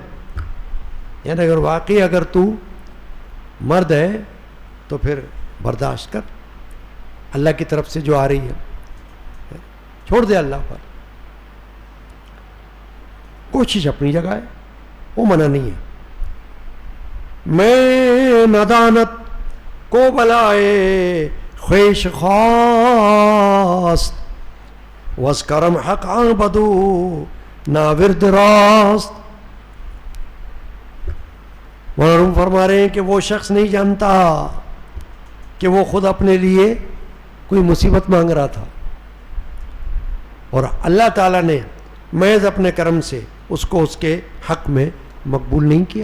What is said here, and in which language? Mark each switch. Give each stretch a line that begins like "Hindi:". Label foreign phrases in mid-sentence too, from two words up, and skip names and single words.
Urdu: یعنی اگر واقعی اگر تو مرد ہے تو پھر برداشت کر, اللہ کی طرف سے جو آ رہی ہے چھوڑ دے اللہ پر. کوشش اپنی جگہ ہے, وہ منع نہیں ہے.
Persian: میں ندانت کو بلائے خیش خواست, وز کرم حق بدو ناورد راست.
Urdu: مولانا فرما رہے ہیں کہ وہ شخص نہیں جانتا کہ وہ خود اپنے لیے کوئی مصیبت مانگ رہا تھا اور اللہ تعالیٰ نے محض اپنے کرم سے اس کو اس کے حق میں مقبول نہیں کیا.